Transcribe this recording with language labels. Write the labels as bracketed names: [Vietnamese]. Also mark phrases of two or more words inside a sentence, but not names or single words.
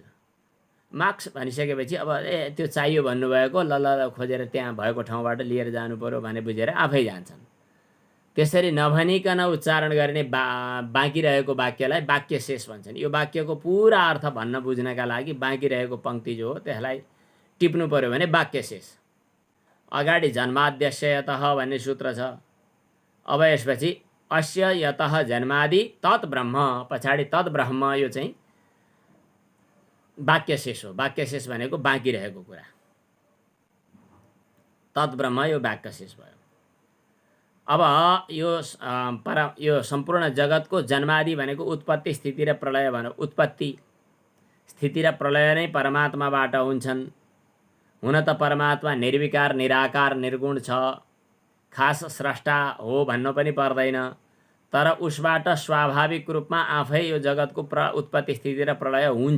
[Nepali] मार्क्स भनिसकेपछि अब त्यो चाहियो भन्नुभएको, ल ल खोजेर त्यहाँ भएको ठाउँबाट लिएर जानु पर्यो भने बुझेर आफै जान्छन्। त्यसरी नभनिकन उच्चारण गर्ने बाँकी रहेको वाक्यलाई वाक्य शेष भन्छन्। यो वाक्यको पुरा अर्थ भन्न बुझ्नका लागि बाँकी रहेको पङ्क्ति जो हो त्यसलाई टिप्नु पर्यो भने वाक्य शेष। अगाडि [Sanskrit] जन्माद्यस्य यतः [Nepali] भन्ने सूत्र छ। [Sanskrit] अब यसपछि अस्य यतः जन्मादि तत् ब्रह्म, पछाडि तत् ब्रह्म, [Nepali] यो चाहिँ वाक्य शेष हो। वाक्य शेष भनेको बाँकी रहेको कुरा। [Sanskrit] तत् ब्रह्म [Nepali] यो वाक्य शेष भयो। अब यो सम्पूर्ण जगतको जन्मादि भनेको उत्पत्ति स्थिति र प्रलय भन्यो। उत्पत्ति स्थिति र प्रलय नै परमात्माबाट हुन्छन्। हुन त परमात्मा निर्विकार निराकार निर्गुण छ, खास स्रष्टा हो भन्नु पनि पर्दैन, तर उसबाट स्वाभाविक रूपमा आफै यो जगतको उत्पत्ति स्थिति र प्रलय हुन्छ।